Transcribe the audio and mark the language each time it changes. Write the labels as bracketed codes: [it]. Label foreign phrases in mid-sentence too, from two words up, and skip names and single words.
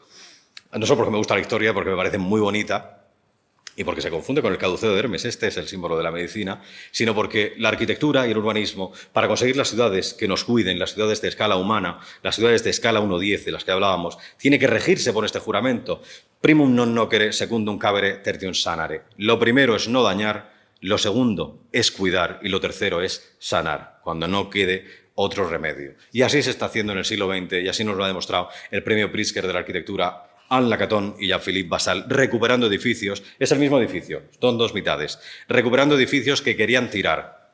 [es] No solo porque me gusta la historia, porque me parece muy bonita y porque se confunde con el caduceo de Hermes, este es el símbolo de la medicina, sino porque la arquitectura y el urbanismo, para conseguir las ciudades que nos cuiden, las ciudades de escala humana, las ciudades de escala 1:10 de las que hablábamos, tiene que regirse por este juramento. [la] Primum non nocere, secundum cabere, tertium sanare. [es] Lo primero es no dañar, lo segundo es cuidar y lo tercero es sanar, cuando no quede otro remedio. Y así se está haciendo en el siglo XX y así nos lo ha demostrado el premio Pritzker de la arquitectura, Anne Lacaton y Jean-Philippe Basal, recuperando edificios. Es el mismo edificio, son dos mitades, recuperando edificios que querían tirar.